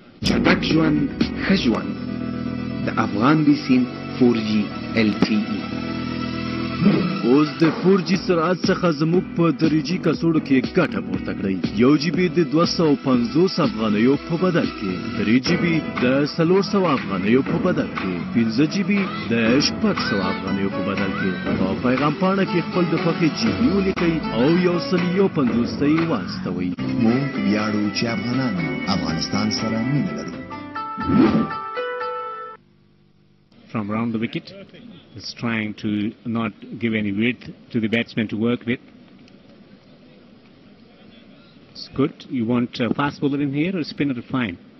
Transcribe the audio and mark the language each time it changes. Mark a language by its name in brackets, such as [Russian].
[Pashto] چټک ژوند ښه ژوند د افغان بیسیم 4G LTE. اوس د 4G سرعت څخه زموږ په دریجی کڅوړو کې ګټه پورته کړئ. 1 GB د 250 افغانیو په بدل کې، 3 GB د 400 افغانیو په بدل کې، 15 GB د 600 افغانیو په بدل کې. په پیغام پاڼه کې خپل د خوښې GB ولیکئ او 150 واستوئ. موږ ویاړو چې افغانان افغانستان سره مینه لري. [English] From around the wicket, is trying to not give any width to the batsman to work with. It's good. You want a fast bowler in here or a spinner? Fine.